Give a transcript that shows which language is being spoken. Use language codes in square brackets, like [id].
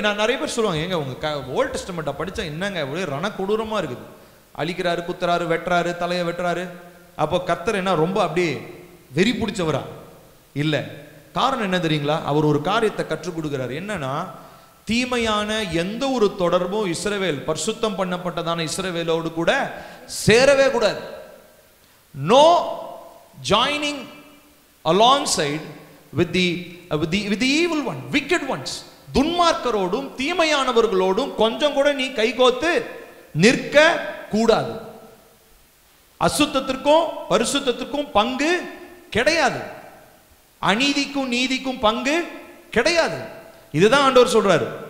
[ta] நான் நிறைய பேர் சொல்லுவாங்க, ஏங்க உங்க ஓல்ட் டெஸ்டமெண்ட்டை படிச்சா என்னங்க ஒரே ரண கொடூரமா இருக்குது, அழிக்கிறாரு, குத்துறாரு, வெட்டுறாரு, தலையை வெட்டுறாரு. அப்போ கர்த்தர் என்ன ரொம்ப அப்படியே வெறி பிடிச்சவரா? இல்ல. காரணம் என்ன தெரியுங்களா? அவர் ஒரு காரியத்தை கற்றுக் கொடுக்கிறார். என்னன்னா, தீமையான எந்த ஒரு தொடர்பும் இஸ்ரவேல், பரிசுத்தம் பண்ணப்பட்டதான இஸ்ரவேலோடு கூட சேரவே கூடாது. [en] No joining alongside with the evil one, wicked ones. [ta] துன்மார்க்கரோடும் தீமையானவர்களோடும் கொஞ்சம் கூட நீ கைகோத்து நிற்க கூடாது. அசுத்தத்திற்கும் பரிசுத்தத்திற்கும் பங்கு கிடையாது. அநீதிக்கும் நீதிக்கும் பங்கு கிடையாது. இதுதான் ஆண்டவர் சொல்றாரு.